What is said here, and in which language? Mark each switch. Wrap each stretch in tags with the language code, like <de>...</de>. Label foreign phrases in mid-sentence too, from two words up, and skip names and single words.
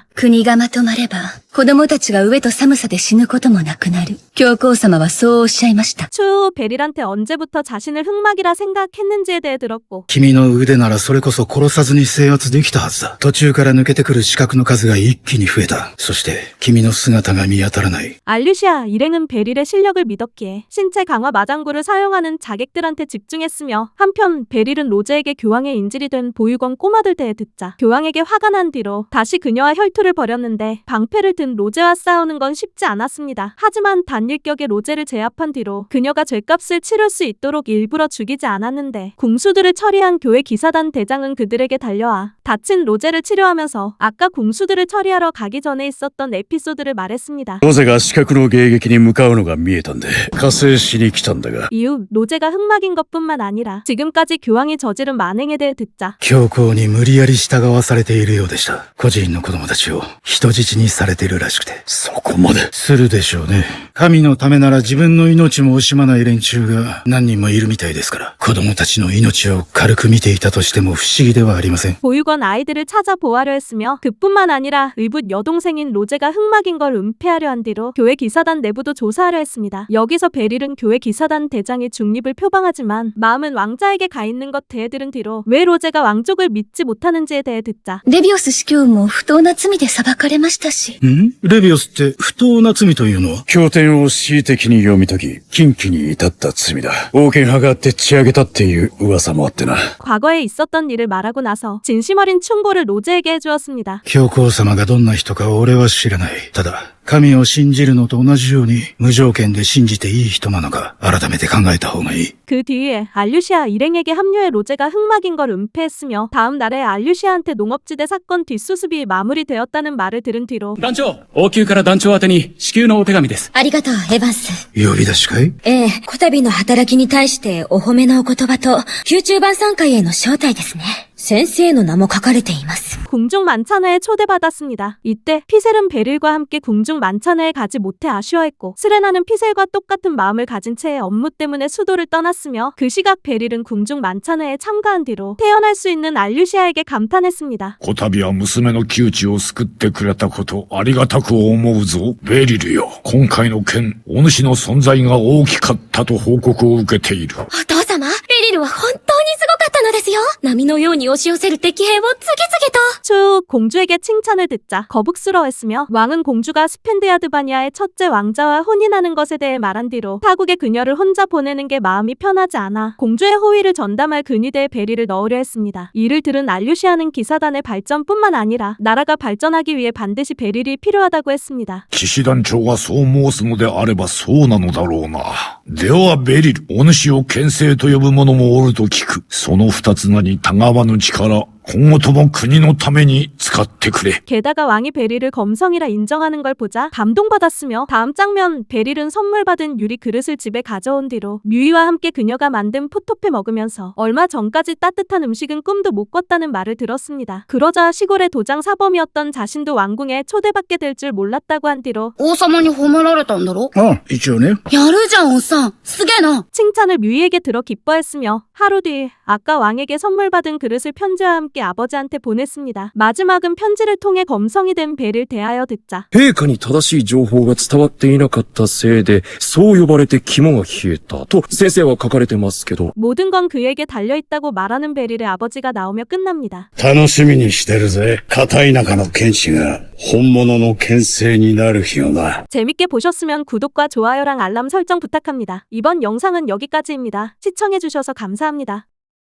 <ja>国がまとまれば、子供たちが飢えと寒さで死ぬこともなくなる。教皇様はそうおっしゃいました。</ja> <ko>추후 베릴한테 언제부터 자신을 흑막이라 생각했는지에 대해 들었고</ko> <ja>君の腕ならそれこそ殺さずに制圧できたはずだ。途中から抜けてくる刺客の数が一気に増えた。そして、君の姿が見当たらない。</ja> <ko>알류시아 일행은 베릴의 실력을 믿었기에 신체 강화 마장구를 사용하는 자객들한테 집중했으며 한편 베릴은 베릴은 로제에게 교황의 인질이 된 보육원 꼬마들 대해 듣자 교황에게 화가 난 뒤로 다시 그녀와 혈투를 벌였는데 방패를 든 로제와 싸우는 건 쉽지 않았습니다. 하지만 단일격의 로제를 제압한 뒤로 그녀가 죗값을 치를 수 있도록 일부러 죽이지 않았는데 궁수들을 처리한 교회 기사단 대장은 그들에게 달려와 다친 로제를 치료하면서 아까 궁수들을 처리하러 가기 전에 있었던 에피소드를 말했습니다.</ko> <ja>ロゼが死角の迎撃に向かうのが見えたんで加勢しに来たんだが</ja> <ko>이후 로제가 흑막인 것뿐만 아니라 지금까지 교황이 저지른 만행에 대해 듣자</ko> <ja>教皇に無理やり従わされているようでした。個人の子供たちを人質にされているらしくて。そこまでするでしょうね。神のためなら自分の命も惜しまない連中が何人もいるみたいですから。子供たちの命を軽く見ていたとしても不思議ではありません。</ja> <ko>보육원 아이들을 찾아 보호하려 했으며 그뿐만 아니라 의붓 여동생인 로제가 흑막인 걸 은폐하려 한 뒤로 교회 기사단 내부도 조사하려 했습니다. 여기서 베릴은 교회 기사단 대장의 중립을 표방하지만 마음은 왕자에게 가 있는 것 대해 들은 뒤로 왜 로제가 왕족을 믿지 못하는지에 대해 듣자</ko> <ja>レビオス司教も不当な罪で裁かれましたし。レビオスって不当な罪というのは？経典を恣意的に読み解き禁忌に至った罪だ。王権派がでっち上げたっていう噂もあってな。</ja> <ko>과거에 있었던 일을 말하고 나서 진심 어린 충고를 로제에게 해주었습니다.</ko> <ja>教皇様がどんな人か俺は知らない。ただ、神を信じるのと同じように無条件で信じていい人なのか改めて考えた方がいい。</ja> <ko>그 뒤에 알류시아 일행에게 합류해 로제가 흑막인 걸 은폐했으며 다음 날에 알류시아한테 농업지대 사건 뒷수습이 마무리되었다는 말을 들은 뒤로</ko> <ja>団長王宮から団長宛てに至急のお手紙です。ありがとう、エヴァンス。呼び出しかい？ええ、こたびの働きに対してお褒めのお言葉と、宮中晩餐会への招待ですね。先生の名も書かれています。</ja> <ko>궁중 만찬회에 초대받았습니다. 이때 피셀은 베릴과 함께 궁중 만찬회에 가지 못해 아쉬워했고 스레나는 피셀과 똑같은 마음을 가진 채 업무 때문에 수도를 떠났으며 그 시각 베릴은 궁중 만찬회에 참가한 뒤로 태어날 수 있는 알류시아에게 감탄했습니다.</ko> <ja>こたびは娘の窮地を救ってくれたことありがたく思うぞ。ベリルよ。今回の件、お主の存在が大きかったと報告を受けている。お父様、ベリルは本当にすごかったのですよ。波のように押し寄せる敵兵を次々と。</ja> <ko>추후 공주에게 칭찬을 듣자 거북스러워했으며 왕은 공주가 스펜드야드바니아의 첫째 왕자와 혼인하는 것에 대해 말한 뒤로 타국에 그녀를 혼자 보내는 게 마음이 편하지 않아 공주의 호의를 전담할 근위대에 베리를 넣으려 했습니다. 이를 들은 알류시아는 기사단의 발전뿐만 아니라 나라가 발전하기 위해 반드시 베릴이 필요하다고 했습니다.</ko> <ja>騎士団長がそう申すのであればそうなのだろうな。ではベリル、お主を剣聖と呼ぶ者もおると聞く。その二つ名にたがわぬ力、今後とも国のために使ってくれ。</ja> <ko>게다가 왕이 베릴을 검성이라 인정하는 걸 보자 감동받았으며 다음 장면 베릴은 선물 받은 유리 그릇을 집에 가져온 뒤로 뮤이와 함께 그녀가 만든 포토페 먹으면서 얼마 전까지 따뜻한 음식은 꿈도 못 꿨다는 말을 들었습니다. 그러자 시골의 도장 사범이었던 자신도 왕궁에 초대받게 될 줄 몰랐다고 한 뒤로</ko> <ja>王様に褒められたんだろ？あ、一応ね。やるじゃん、おっさん。すげえな。</ja> <ko>칭찬을 뮤이에게 들어 기뻐했으며 하루 뒤 아까 왕에게 선물 받은 그릇을 편지와 함께 아버지한테 보냈습니다. 마지막은 편지를 통해 검성이 된 베릴 대하여 듣자</ko> <ja>陛下に正しい情報が伝わっていなかったせいで、そう呼ばれて肝が冷えたと先生は書かれてますけど。</ja> <ko>모든 건 그에게 달려있다고 말하는 베릴의 아버지가 나오며 끝납니다.</ko> <ja>楽しみにしてるぜ。片田舎の剣士が本物の剣聖になる日をな。</ja> <ko>재밌게 보셨으면 구독과 좋아요랑 알람 설정 부탁합니다. 이번 영상은 여기까지입니다. 시청해주셔서 감사합니다.</ko>